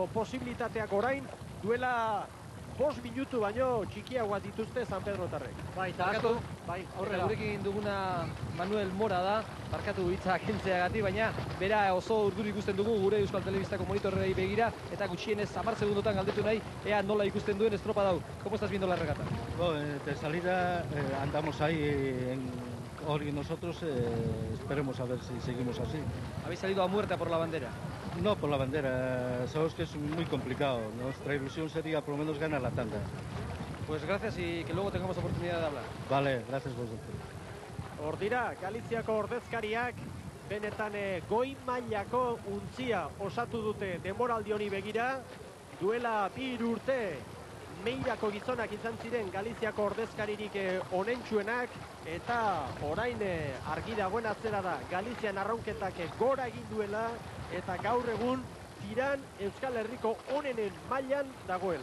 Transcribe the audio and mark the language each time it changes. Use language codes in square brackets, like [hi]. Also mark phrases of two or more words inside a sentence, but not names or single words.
[eu] Posibilitateak orain duela 5 minutu baino txikiagoak dituzte San Pedrotarrek. Bai, eta Barkatu, bai, Eta aurrera. gurekin duguna Manuel Mora da, barkatu hitza kentzeagatik, baina bera oso urduri ikusten dugu gure Euskal Telebistako monitorrei begira, eta gutxienez 10 segundotan galdetu nahi, ea nola ikusten duen estropada hau. [es] ¿Cómo estás viendo la regata? De salida andamos ahí hoy nosotros, esperemos a ver si seguimos así. Habéis salido a muerte a por la bandera. No por la bandera, sabemos que es muy complicado. Nuestra ilusión sería por lo menos ganar la tanda. Pues gracias y que luego tengamos oportunidad de hablar. Vale, gracias vosotros. [eu] Hor dira, Galiziako ordezkariak benetan goi mailako untzia osatu dute denboraldi honi begira. Duela 2 urte Meirako gizonak izan ziren Galiziako ordezkaririk onentsuenak, eta orain argi dagoen atzera da Galizian arraunketak gora egin duela, eta gaur egun tiran Euskal Herriko onenen mailan dagoela.